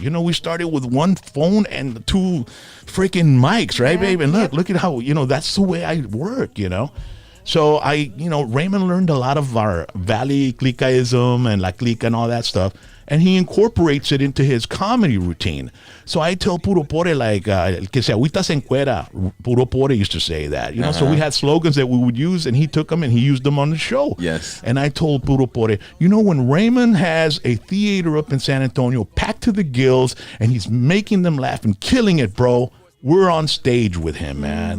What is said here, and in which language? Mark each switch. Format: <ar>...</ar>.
<en>We started with one phone and two freaking mics, right, babe? And look at how, that's the way I work, So Raymond learned a lot of our Valley Clicaism and La Clica and all that stuff. And he incorporates it into his comedy routine. So I tell Puro Pore, like,</en> <es>el que se agüita se encuera.</es> <en>Puro Pore used to say that. So we had slogans that we would use, and he took them and he used them on the show. Yes. And I told Puro Pore, when Raymond has a theater up in San Antonio packed to the gills, and he's making them laugh and killing it, bro, we're on stage with him, man.</en>